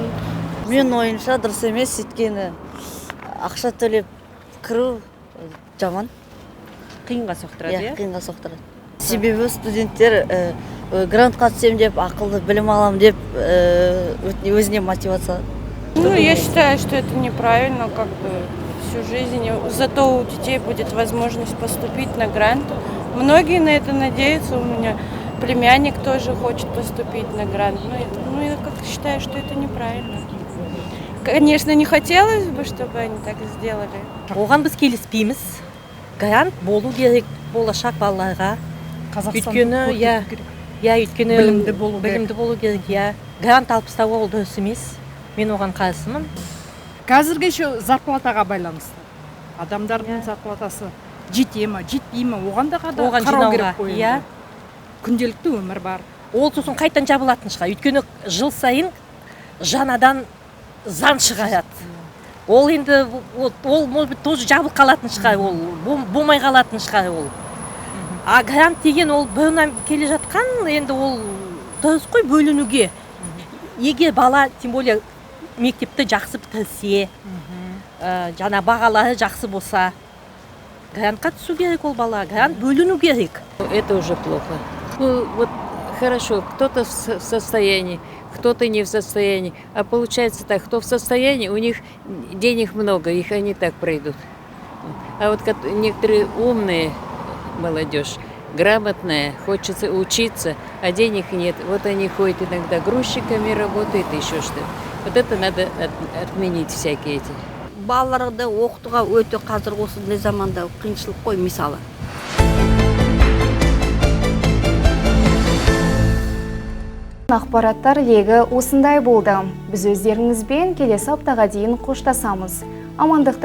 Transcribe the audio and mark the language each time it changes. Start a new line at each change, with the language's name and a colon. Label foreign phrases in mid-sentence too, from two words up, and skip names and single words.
Kazakh: Мен ойымша дұрыс емес, өйткені ақша төлеп кіру жаман. Қиынға соқтырады, қиынға соқтырады. Себебі студенттер грантқа түсем деп, ақылды білім алам деп өзіне мотивация.
Russian: Ну, я считаю, что это неправильно, как бы всю жизнь. Зато у детей будет возможность поступить на грант. Многие на это надеются. У меня племянник тоже хочет поступить на грант. Ну, я как считаю, что это неправильно. Конечно, не хотелось бы, чтобы они так сделали.
Kazakh: Оған біз келіспейміз. Грант болу керек болашақ балаларға. Өйткені білімді болу керек. Грант алып тастауға ол дұрыс емес. Мен оған қарсымын. Қазіргі зарплатаға байланысты. Адамдардың зарплатасы жете ме, жетпей ме, оған да қарау керек қой. Күнделікті өмір бар. Ол сосын қайтан жабылатын шығар. Өйткені жыл сайын жаңадан заң шығарады. Ол енді
Russian: может быть
Kazakh: тоже жабылып қалатын шығар, ол болмай қалатын шығар ол. А грант деген ол бұрыннан келе жатқан, енді ол дұрыс қой бөлінуге. Егер бала,
Russian: тем более
Kazakh: мектепті жақсы бітірсе, жаңа бағалары жақсы болса, грантқа түсу керек ол бала, грант бөліну керек.
Russian: Это уже плохо. Ну вот хорошо, кто-то в состоянии, кто-то не в состоянии. А получается так, кто в состоянии, у них денег много, их они так пройдут. А вот некоторые умные молодежь, грамотная, хочется учиться, а денег нет. Вот они ходят иногда грузчиками, работают, еще что. Вот это надо отменить всякие эти.
Kazakh: Балаларды оқытуға өте қазір осындай заманда қиыншылық қой мысалы. Ақпараттар легі осындай болды. Біз өздеріңізбен келесі аптаға дейін қоштасамыз.